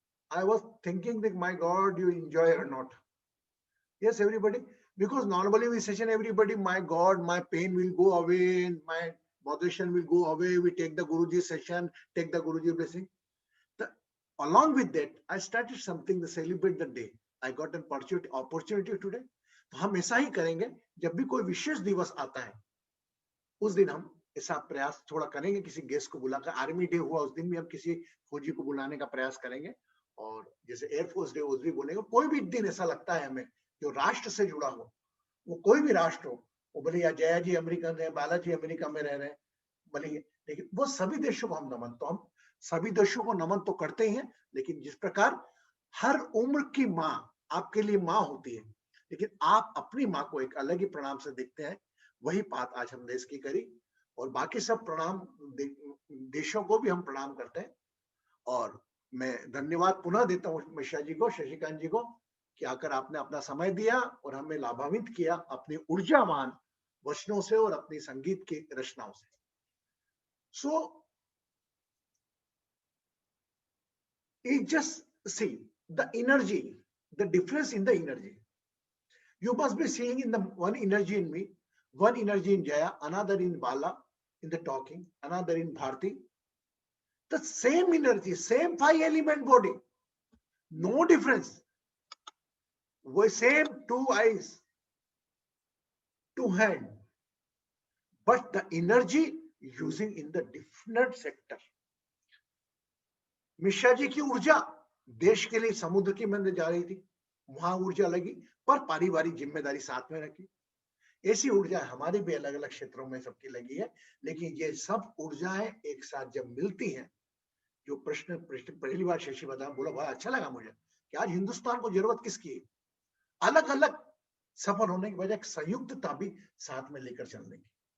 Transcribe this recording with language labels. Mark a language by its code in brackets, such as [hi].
[en] I was thinking that my God, you enjoy or not? Yes, everybody. Because normally we session everybody, my God, my pain will go away, my moderation will go away. We take the Guruji session, take the Guruji blessing. Along with that, I started something to celebrate the day. I got an opportunity today. [hi] तो हम ऐसा ही करेंगे, जब भी कोई विशेष दिवस आता है उस दिन हम ऐसा प्रयास थोड़ा करेंगे, किसी गेस्ट को बुलाकर। आर्मी डे हुआ उस दिन भी हम किसी फौजी को बुलाने का प्रयास करेंगे और जैसे एयरफोर्स डे उस भी बोलेंगे, कोई भी दिन ऐसा लगता है हमें जो राष्ट्र से जुड़ा हो, वो कोई भी राष्ट्र हो, वो भले या जया जी अमेरिकन है, बालाजी अमेरिका में रह रहे हैं, भले, लेकिन वो सभी देशों को हम नमन, तो हम सभी देशों को नमन तो करते ही हैं, लेकिन जिस प्रकार हर उम्र की माँ आपके लिए माँ होती है, लेकिन आप अपनी माँ को एक अलग ही प्रणाम से देखते हैं, वही बात आज हम देश की करी। और बाकी सब प्रणाम देशों को भी हम प्रणाम करते हैं। और मैं धन्यवाद पुनः देता हूँ मिश्रा जी को, शशिकांत जी को, कि आकर आपने अपना समय दिया और हमें लाभान्वित किया अपनी ऊर्जावान वचनों से और अपनी संगीत की रचनाओं से। [en] So it just see the energy, the difference in the energy. You must be seeing in the one energy in me, one energy in Jaya, another in Bala, in the talking, another in Bharti. The same energy, same 5 element body, no difference. We same 2 eyes, 2 hand, but the energy using in the different sector. [hi] Mishra ji की ऊर्जा देश के लिए समुद्र की मंदिर जा रही थी, वहां ऊर्जा लगी, पर पारिवारिक जिम्मेदारी साथ में रखी। ऐसी ऊर्जा हमारे भी अलग अलग क्षेत्रों में सबकी लगी है, लेकिन ये सब ऊर्जाएं एक साथ जब मिलती हैं, जो प्रश्न पहली बार शशि बता बोला, बड़ा अच्छा लगा मुझे कि आज हिंदुस्तान को जरूरत किसकी है, अलग अलग सफल होने की बजाय संयुक्तता भी साथ में लेकर चलने की।